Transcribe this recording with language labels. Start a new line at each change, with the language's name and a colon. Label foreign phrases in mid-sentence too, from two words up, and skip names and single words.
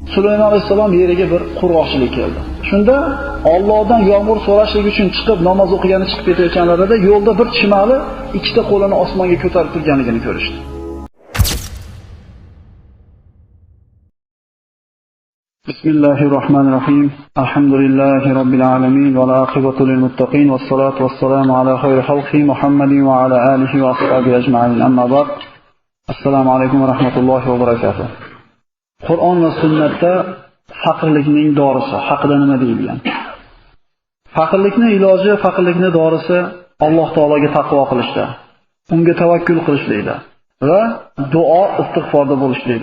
Uzbek: Sulaymon alayhisalom yeriga bir qurg'oqchilik keldi. Shunda Allohdan yomg'ir so'rashlik uchun chiqib namoz o'qigani chiqib ketayotganlarida yo'lda bir chimali ikkita qo'lini osmonga ko'tarib turganligini ko'rishdi.
Arabic: Bismillahirrohmanirrohim. الحمد لله رب العالمين والعاقبة للمتقين والصلاة والسلام على خير خلقه محمد وعلى آله وأصحابه أجمعين. أما بعد. السلام عليكم ورحمة الله وبركاته.
Uzbek: Qur'on va sunnatda faqirlikning dorisi haqida nima deyilgan? Faqirlikning iloji, faqirlikning dorisi Alloh taologa taqvo qilishda, unga tavakkul qilishlikda va duo istig'forda bo'lishlikda.